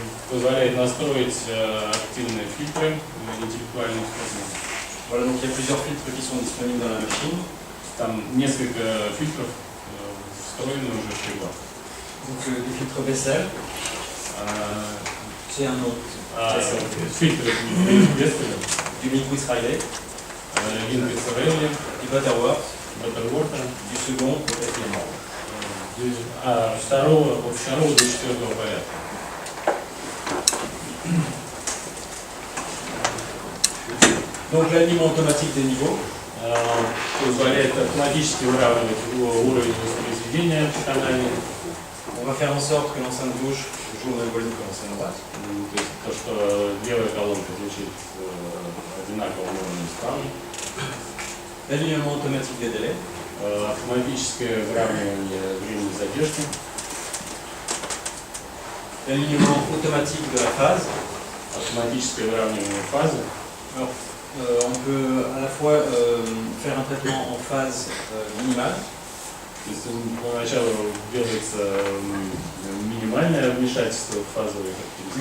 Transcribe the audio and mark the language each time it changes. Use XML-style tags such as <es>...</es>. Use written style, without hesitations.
<ru>Позволяет настроить активные фильтры интеллектуальным способом.</ru> <fr>Voilà, donc il y a plusieurs filtres qui sont disponibles dans la machine.</fr> <ru>Там несколько фильтров встроены уже в прибор.</ru> <fr>Donc des filtres Bessel, c'est un nom.</fr> <ru>Фильтры Бесселя,</ru> <fr>Du Nyquist Riley,</fr> <ru>Линквист Релли,</ru> <fr>du Butterworth,</fr> <ru>Баттерворта,</ru> <fr>du second au quatrième ordre.</fr> <ru>от второго до четвертого порядка.</ru> <fr>Donc l'alignement automatique des niveaux.</fr> <ru>Позволяет автоматически выравнивать уровень воспроизведения тональный.</ru> <fr>On va faire en sorte que l'enceinte gauche joue au même volume que l'enceinte droite.</fr> <ru>То есть то, что левая колонка звучит одинаковым уровнем с правой.</ru> <fr>L'alignement automatique des délais.</fr> <ru>Автоматическое выравнивание времени задержки.</ru> <fr>L'alignement automatique de la phase.</fr> <ru>Автоматическое выравнивание фазы.</ru> <fr>Alors, on peut à la fois faire un traitement en phase minimale.</fr> <ru>То есть поначалу делается минимальное вмешательство в фазовые характеристики.</ru>